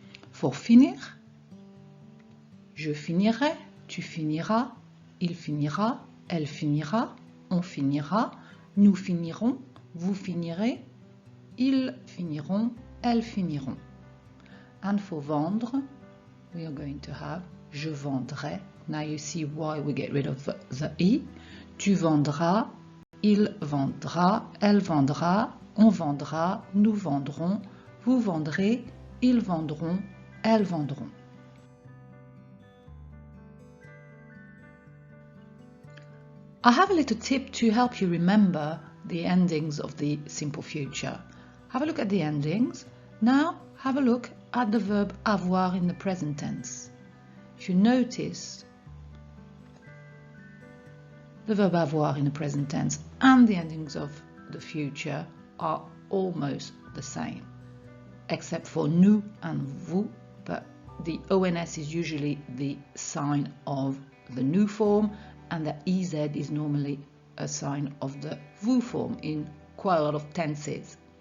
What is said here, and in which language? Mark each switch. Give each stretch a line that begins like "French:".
French: For finir, je finirai, tu finiras, il finira, elle finira, on finira, nous finirons, vous finirez, ils finiront, elles finiront.
English: And for vendre, we are going to have
French: je vendrai.
English: Now you see why we get rid of the e.
French: Tu vendras, il vendra, elle vendra, on vendra, nous vendrons, vous vendrez, ils vendront, elles vendront.
English: I have a little tip to help you remember the endings of the simple future. Have a look at the endings. Now have a look at the verb avoir in the present tense. If you notice, the verb avoir in the present tense and the endings of the future are almost the same, except for nous and vous, but the ONS is usually the sign of the nous form, and the EZ is normally a sign of the vous form in quite a lot of tenses.